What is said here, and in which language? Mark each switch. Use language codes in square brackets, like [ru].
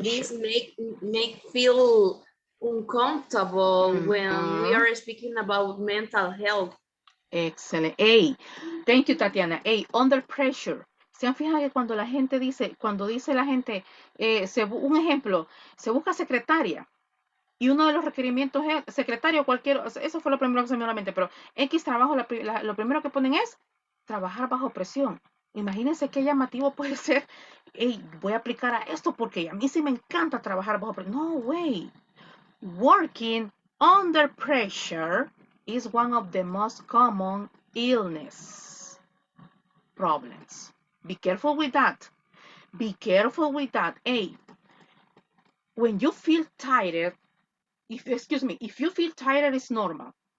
[en] this make feel uncomfortable when we are speaking about mental health. Excellent. Hey, thank you, Tatiana. Hey, under pressure. [es] ¿Se han fijado que cuando la gente dice, cuando dice la gente, un ejemplo, se busca secretaria y uno de los requerimientos es secretario cualquier, eso fue lo primero que se me vino a la mente, pero X trabajo, lo primero que ponen es trabajar bajo presión. Imagínense qué llamativo puede ser. Hey, voy a aplicar a esto porque a mí sí me encanta trabajar bajo presión. [en] No, way. Working under pressure is one of the most common illness problems. Be careful with that. Be careful with that. Hey, when you feel tired, if you feel tired, it's normal.